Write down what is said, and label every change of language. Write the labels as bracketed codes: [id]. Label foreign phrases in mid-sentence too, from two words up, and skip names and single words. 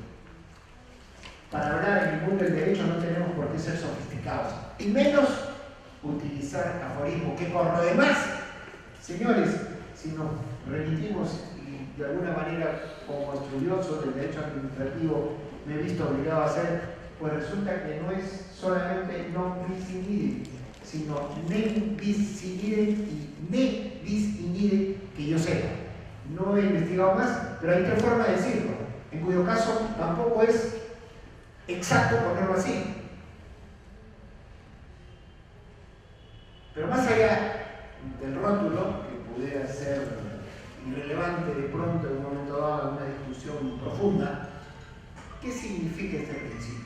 [es] Para hablar en el mundo del derecho no tenemos por qué ser sofisticados, y menos utilizar aforismos, que por lo demás, señores, si nos remitimos y de alguna manera como estudioso del derecho administrativo me he visto obligado a hacer, pues resulta que no es solamente [la] non bis in idem, [es] sino [la] nem bis in idem [es] y [la] ne bis in idem, [es] que yo sepa. No he investigado más, pero hay tres formas de decirlo, en cuyo caso tampoco es exacto ponerlo así. Pero más allá del rótulo, que pudiera ser irrelevante de pronto en un momento dado en una discusión profunda, ¿qué significa este principio?